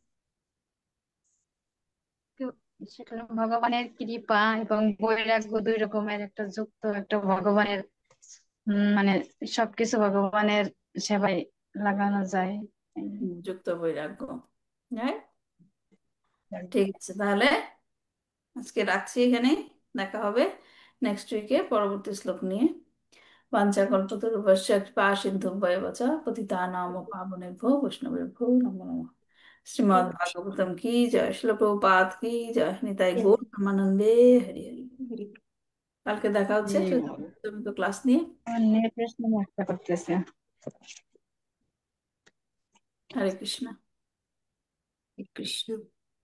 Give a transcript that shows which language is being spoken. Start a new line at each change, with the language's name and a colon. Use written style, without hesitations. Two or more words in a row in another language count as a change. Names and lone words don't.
Bangla: তো শিখলাম ভগবানের কৃপা এবং বৈরাগ্য দুই রকমের, একটা যুক্ত, একটা ভগবানের মানে সবকিছু ভগবানের সেবায় লাগানো যায়। যুক্ত বৈরাগ্য। Right? ঠিক আছে, তাহলে আজকে রাখছি এখানে। দেখা হবে
English: next week
Bangla: পরবর্তী শ্লোক নিয়ে।
Sanskrit: वाञ्छाकल्पतरुभ्यश्च कृपा सिन्धुभ्येव च पतितानां पावनेभ्यो वैष्णवेभ्यो नमो नमः।
Hindi: श्रीमद् भागवतम की जय, श्रील प्रभुपाद की जय,
Bangla: নিতাই গৌর প্রেমানন্দে। হরি হরি। কালকে দেখা হচ্ছে তুমি তো ক্লাস নিয়ে। নেটের সমস্যা করতেছে। হরে কৃষ্ণ। কৃষ্ণ।